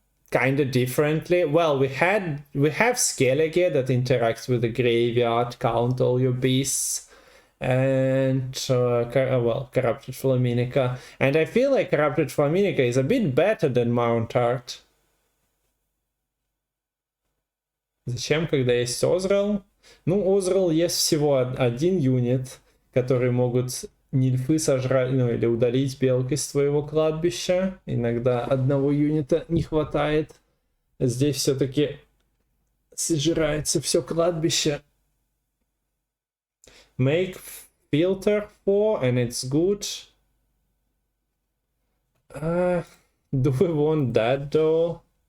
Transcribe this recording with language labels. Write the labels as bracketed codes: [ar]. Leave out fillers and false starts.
[en] kind of differently. Well, we have Skellige that interacts with the graveyard, count all your beasts, and Corrupted Flaminica. And I feel like Corrupted Flaminica is a bit better than Mount Art. [ru] Зачем, когда есть Озрал? Ну, Озрал есть всего один юнит, который могут нильфы сожрать, ну, или удалить белки с твоего кладбища. Иногда одного юнита не хватает. Здесь все-таки сожирается все кладбище. [en] Make filter 4 and it's good. Do we want that though?